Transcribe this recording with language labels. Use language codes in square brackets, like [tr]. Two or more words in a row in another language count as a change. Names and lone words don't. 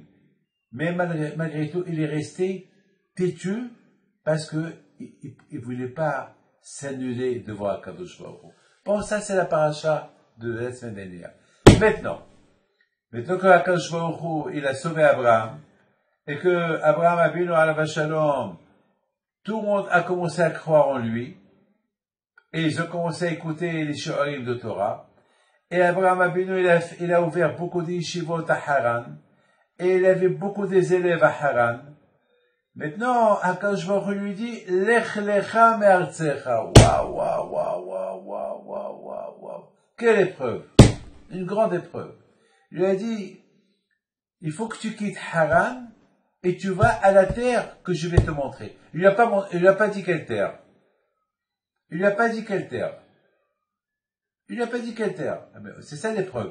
[fr] Mais malgré tout, il est resté têtu parce que il voulait pas s'annuler devant Akadosh Baruch Hu. Bon, ça c'est la paracha de la semaine dernière. Maintenant que Akadosh Baruch Hu, il a sauvé Abraham, et que Abraham Avinu [he] alav shalom, [fr] tout le monde a commencé à croire en lui, et ils ont commencé à écouter les shiurim de Torah, et Abraham Avinu, il a ouvert beaucoup d'yeshivot à Haran, et il avait beaucoup des élèves à Haran. Maintenant, Akadosh Baruch Hu lui dit, [he] Lech lecha me'artzecha. [fr] Waouh. Quelle épreuve! Une grande épreuve. Il lui a dit, il faut que tu quittes Haran, et tu vas à la terre que je vais te montrer. Il lui a pas dit quelle terre. C'est ça l'épreuve.